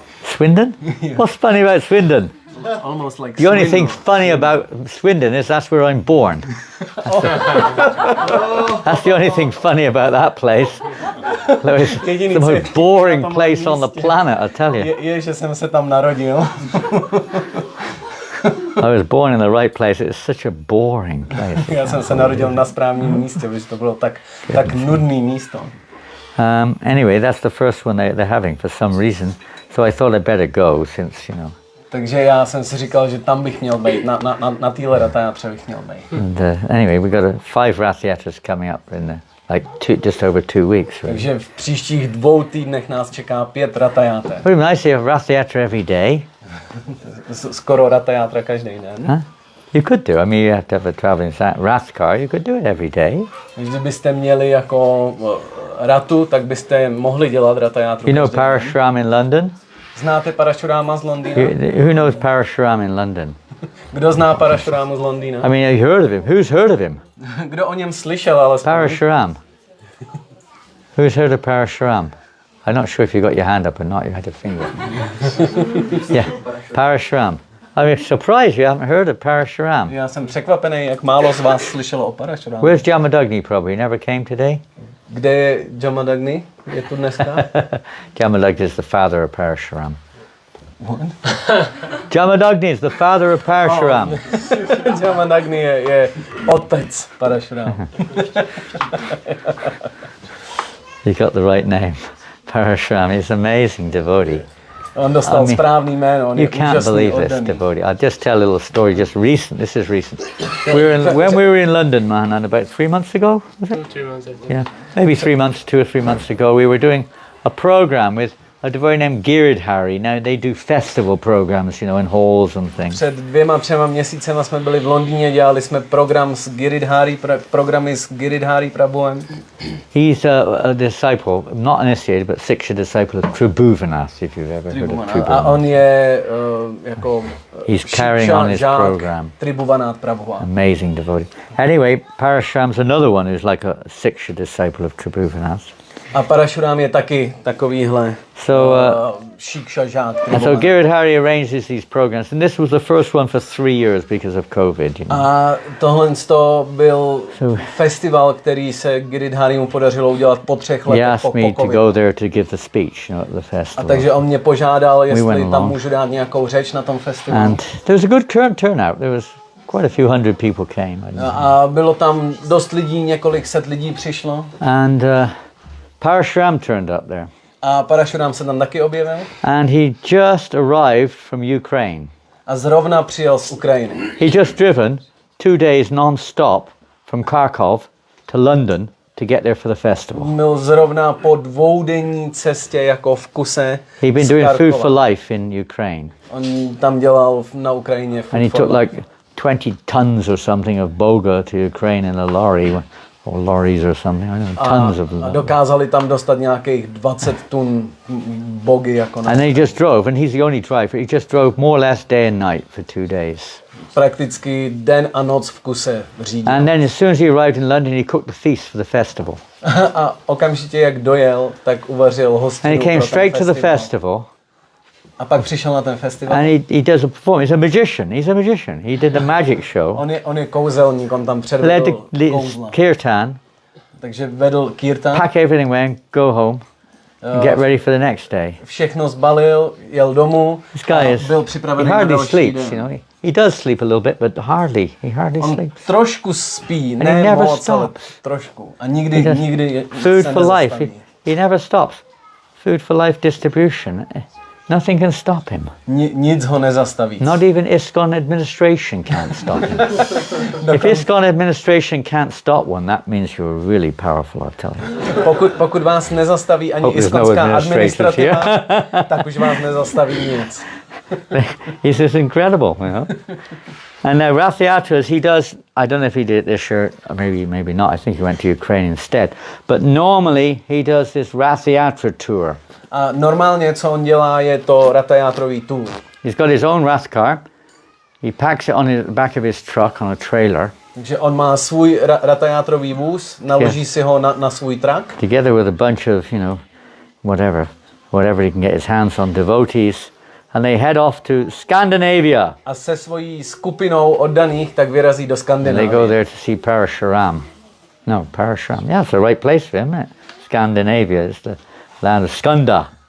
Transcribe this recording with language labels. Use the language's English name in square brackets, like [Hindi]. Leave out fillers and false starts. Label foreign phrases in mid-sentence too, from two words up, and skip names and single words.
[English] Swindon? What's funny about Swindon? Almost like The only Swindon. thing funny about Swindon is that's where I'm born. That's the only thing funny about that place. It's the most boring place on the planet, I tell you. [Czech] Je, že jsem se tam narodil. [English] I was born in the right place. It's such a boring place. [Czech] Já jsem se narodil na správném místě, protože to bylo tak nudný místo. [English] Anyway, that's the first one they're having for some reason. So I thought I'd better go since, you know. [Czech] Takže já jsem si říkal, že tam bych měl být, na téhle Rata játře bych měl být. [English] And anyway, we got 5 Rath Theatres coming up in just over 2 weeks. Really. [Czech] Takže v příštích 2 týdnech nás čeká 5 Rata játer. [English] Very nice to have Rath Theatre every day. [Czech] Skoro Rata játra každý den. [English] Huh? You could do. I mean, you have to have a traveling rath car. You could do it every day. [Czech] Kdybyste měli jako ratu, tak byste mohli dělat ratayátru. [English] You know Parashuram in London? [Czech] Znáte Parashuráma z Londýna? [English] Who knows Parashuram in London? [Czech] Kdo zná Parashurámu z Londýna? [English] I mean, you heard of him. Who's heard of him? [Czech] Kdo o něm slyšel, ale [English] Parashuram. Who's heard of Parashuram? I'm not sure if you got your hand up or not. You had your finger. Yeah, Parashuram. I'm surprised you haven't heard of Parashuram. [Czech] Já jsem překvapený, jak málo z vás slyšelo o Parashurámu. [English] Where's Jamadagni probably? He never came today? [Czech] Kde je Jamadagni? Je tu dneska? [English] Jamadagni is the father of Parashuram. Jamadagni is the father of Parashuram. [Czech] Jamadagni je otec Parashuráma. [English] You got the right name. Parashuram. He's an amazing devotee. [Czech] On dostal správný jméno. [English] You can't believe this devotee. I'll just tell a little story, just recent. This is recent. When we were in London, Mahanan, about 3 months ago, was it? 3 months, I think. Yeah, maybe 3 months, 2 or 3 months ago, we were doing a program with a devotee named Giridhari. Now they do festival programs, in halls and things. [Czech] Před 2-3 měsícema jsme byli v Londýně, dělali jsme program s programy s Giridhari Prabhuem. [English] He's a disciple, not initiated, but Siksha disciple of Tribhuvanath, if you've ever heard of [Czech] A [English] Tribhuvanath. [Czech] on je jako [English] He's carrying on his program. Tribhuvanath Prabhu. Amazing devotee. Anyway, Parashuram's another one who's like a Siksha disciple of Tribhuvanath. [Czech] A Parashuram je taky takovýhle šiksha žák. [English] And so Giridhari arranges these programs, and this was the first one for 3 years because of COVID. [Czech] A tohle byl festival, který se Giridharimu podařilo udělat po 3 letech. [English] He asked me to go there to give the speech, at the festival. [Czech] A takže on mě požádal, jestli tam můžu dát nějakou řeč na tom festivalu. [English] And there was a good turnout. There was quite a few hundred people came. [Czech] A bylo tam dost lidí, několik set lidí přišlo. [English] And Parashuram turned up there. [Czech] A Parashuram se tam taky objevil. [English] And he just arrived from Ukraine. [Czech] A zrovna přijel z Ukrajiny. [English] He just driven 2 days non-stop from Kharkov to London to get there for the festival. [Czech] Byl zrovna po 2denní cestě jako v kuse. [English] He'd been doing Food for Life in Ukraine. [Czech] On tam dělal na Ukrajině Food [English] and he [Czech] for [English] took [Czech] Life. [English] like 20 tons or something of boga to Ukraine in a lorry. Or lorries or something, I don't know, tons of them. [Czech] A dokázali tam dostat nějakých 20 tun bogy jako na. [English] And they just drove, and he's the only driver. He just drove more or less day and night for 2 days. [Czech] Prakticky den a noc v kuse řídil. [English] And then as soon as he arrived in London, he cooked the feast for the festival. [Czech] A okamžitě jak dojel, tak uvařil hostinu. [English] And he came straight to the festival. [Czech] A pak přišel na ten festival. [English] And he does a performance. He's a magician. He's a magician. He did the magic show. [Czech] On je kouzelník, on tam předvedl [English] Led the [Czech] kouzla. [English] kirtan. [Czech] Takže vedl kirtan. [English] Pack everything away and go home. And get ready for the next day. [Czech] Všechno zbalil, jel domů. [English] This guy is. [Czech] Byl připravený [English] He [Czech] na [English] hardly [Czech] další [English] sleeps, [Czech] den. [English] He does sleep a little bit, but hardly. He hardly [Czech] On [English] sleeps. [Czech] trošku spí, [English] And [Czech] ne [English] he never [Czech] moc, ale [English] stops. [Czech] trošku. A nikdy [English] Food [Czech] se [English] for life. [Czech] nezastaví. [English] He never stops. Food for life distribution. Nothing can stop him. [Czech] Nic ho nezastaví. [English] Not even ISKCON administration can't stop him. If ISKCON administration can't stop one, that means you're really powerful, I tell you. [Czech] Pokud vás nezastaví ani [English] Hope there's no [Czech] iskonská [English] administrators [Czech] administrativa, tak už vás nezastaví nic. [English] He's just incredible, And now Rath Yatras, he does, I don't know if he did it this year, or maybe not, I think he went to Ukraine instead, but normally he does this Rath Yatra tour. [Czech] A normálně, co on dělá, je to ratayátrový tour. [English] He's got his own Rath car, he packs it on the back of his truck on a trailer. [Czech] Takže on má svůj ratayátrový vůz, naloží si ho na svůj trak. [English] Together with a bunch of, whatever he can get his hands on, devotees. And they head off to Scandinavia. [Czech] A se svojí skupinou oddaných tak vyrazí do [English] And [Czech] Skandinávie. [English] they go there to see Parashuram. No, Parashuram. Yeah, it's the right place for him, isn't it? Scandinavia is the land of Skanda.